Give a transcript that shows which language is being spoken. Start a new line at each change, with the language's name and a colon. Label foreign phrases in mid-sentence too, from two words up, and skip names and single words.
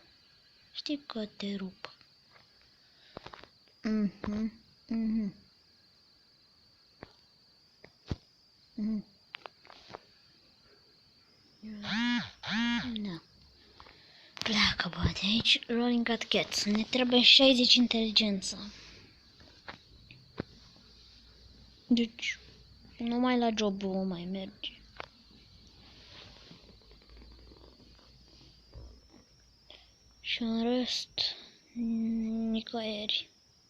Romanian: Știi că te rup. Da. Pleacă, bă, de aici.
English: Rolling at cats.
Romanian: Ne trebuie 60 inteligență. Deci, numai la job o mai merge. Și în rest, nicăieri.